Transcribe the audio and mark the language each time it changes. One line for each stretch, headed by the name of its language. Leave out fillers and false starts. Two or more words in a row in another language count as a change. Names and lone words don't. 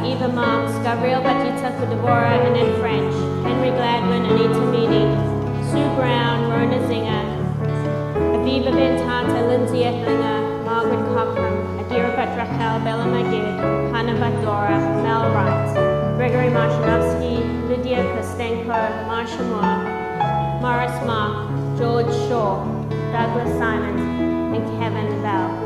English: Marks, Gabriel Batista Kudavora, Annette French, Henry Gladwin, Anita Meany, Sue Brown, Rona Zinger, Aviva Bentata, Lindsay Ettlinger, Margaret Cochrane, Adira Batrachel, Bella Magid, Hannah Batdora, Mel Wright, Gregory Marshanovsky, Lydia Kostenko, Marsha Moore, Morris Mark, George Shaw, Douglas Simons, and Kevin Bell.